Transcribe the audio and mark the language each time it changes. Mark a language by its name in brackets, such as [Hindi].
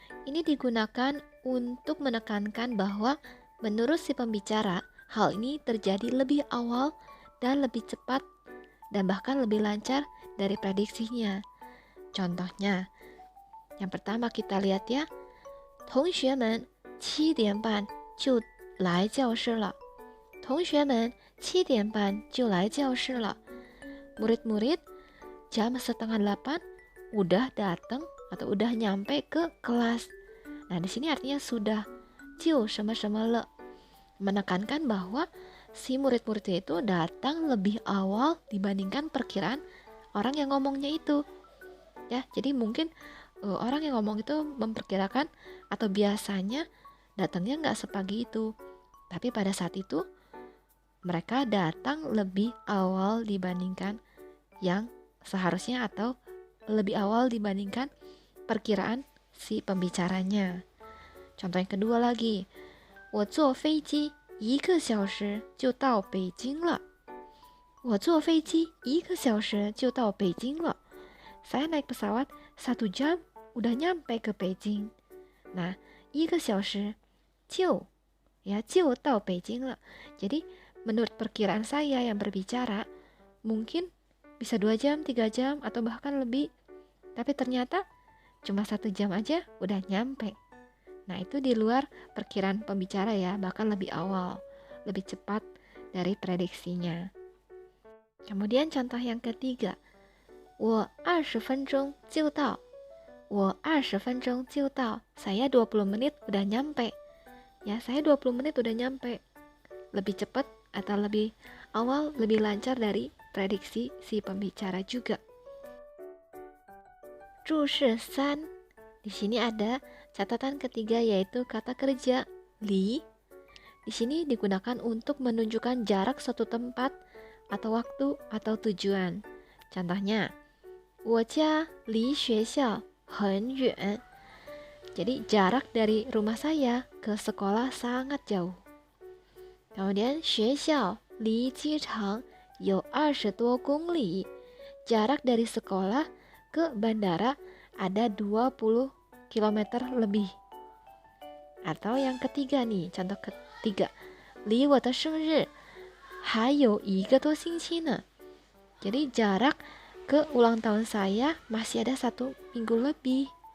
[Indonesian] Ini digunakan untuk menekankan bahwa menurut si pembicara, hal ini terjadi lebih awal dan lebih cepat dan bahkan lebih lancar dari prediksinya. Contohnya, yang pertama kita lihat ya, [Chinese] 同学们7点半就来教室了。同学们7点半就来教室了。 [Indonesian] Murid-murid jam 7:30 udah datang atau udah nyampe ke kelas. Nah, di sini artinya sudah, [Chinese] 就什么什么了, [Indonesian] menekankan bahwa si murid-muridnya itu datang lebih awal dibandingkan perkiraan orang yang ngomongnya itu. Ya, jadi mungkin orang yang ngomong itu memperkirakan atau biasanya datangnya nggak sepagi itu. Tapi pada saat itu mereka datang lebih awal dibandingkan yang seharusnya atau lebih awal dibandingkan perkiraan si pembicaranya. Contoh yang kedua lagi, [Chinese] 我坐飞机1个小时就到北京了。我坐飞机1个小时就到北京了。 [Indonesian] Saya naik pesawat 1 jam udah nyampe ke Beijing. [Chinese] Nah, 1个小时就到北京了. [Indonesian] Jadi menurut perkiraan saya yang berbicara, mungkin bisa 2 jam, 3 jam, atau bahkan lebih. Tapi ternyata cuma 1 jam aja udah nyampe. Nah, itu di luar perkiraan pembicara ya, bahkan lebih awal, lebih cepat dari prediksinya. Kemudian contoh yang ketiga, [Chinese] 我20分钟就到。我20分钟就到。 [Indonesian] Saya 20 menit udah nyampe. Ya, saya 20 menit udah nyampe. Lebih cepat atau lebih awal, lebih lancar dari prediksi si pembicara juga. [Chinese] 注释3. [Indonesian] Di sini ada catatan ketiga yaitu kata kerja li. Di sini digunakan untuk menunjukkan jarak suatu tempat atau waktu atau tujuan. [Chinese] Contohnya, 我家离学校很远. [Indonesian] Jadi jarak dari rumah saya ke sekolah sangat jauh. [Chinese] Kemudian 学校离机场有20多公里. [Indonesian] Jarak dari sekolah ke bandara ada 20 km lebih. Atau yang ketiga nih, contoh ketiga, [Chinese] 离我的生日还有1个多星期呢. [Indonesian] Jadi jarak ke ulang tahun saya masih ada 1 minggu lebih.